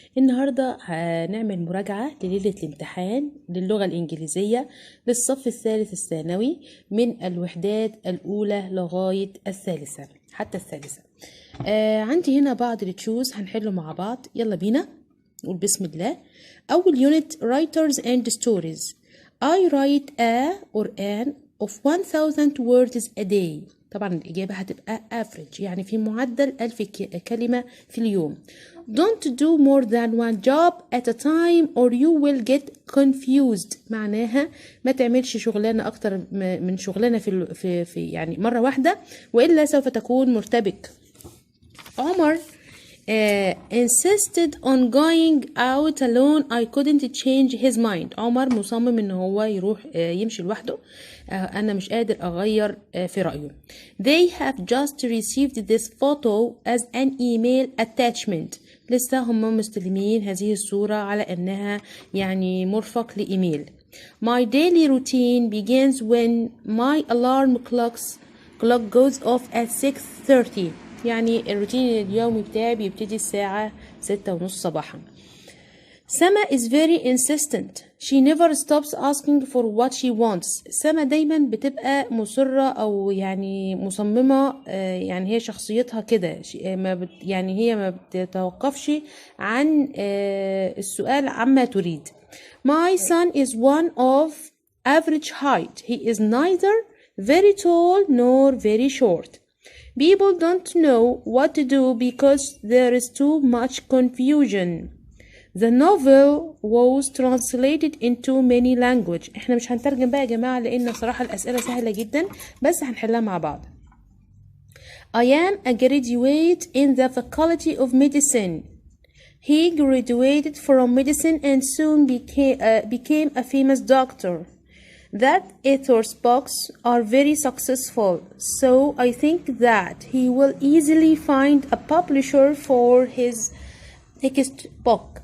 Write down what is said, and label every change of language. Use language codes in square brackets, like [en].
[ar] النهاردة هنعمل مراجعة لليلة الامتحان للغة الانجليزية للصف الثالث الثانوي من الوحدات الأولى لغاية الثالثة حتى الثالثة. عندي هنا بعض التشوز هنحله مع بعض. يلا بينا نقول بسم الله. أول يونت [en] writers and stories. I write a or an of 1000 words a day. [ar] طبعا الإجابة هتبقى average، يعني في معدل 1000 كلمة في اليوم. [en] Don't do more than one job at a time or you will get confused. [ar] معناها ما تعملش شغلانة أكتر من شغلانة في يعني مرة واحدة، وإلا سوف تكون مرتبك. [en] عمر insisted on going out alone. I couldn't change his mind. [ar] عمر مصمم ان هو يروح يمشي لوحده. انا مش قادر اغير في رأيه. [en] They have just received this photo as an email attachment. [ar] لسه هم مستلمين هذه الصورة على انها يعني مرفق لإيميل. [en] My daily routine begins when my alarm clock goes off at 6:30. [ar] يعني الروتين اليومي بتاعي بيبتدي الساعة 6:30 صباحا. [en] سما is very insistent. She never stops asking for what she wants. [ar] سما دايما بتبقى مصرة أو يعني مصممة، يعني هي شخصيتها كده، يعني هي ما بتتوقفش عن السؤال عما تريد. [en] My son is one of average height. He is neither very tall nor very short. People don't know what to do because there is too much confusion. The novel was translated into many languages. [ar] احنا مش هنترجم بقى يا جماعة لأن صراحة الأسئلة سهلة جدا، بس هنحلها مع بعض. [en] I am a graduate in the faculty of medicine. He graduated from medicine and soon became a famous doctor. That author's books are very successful, so I think that he will easily find a publisher for his next book.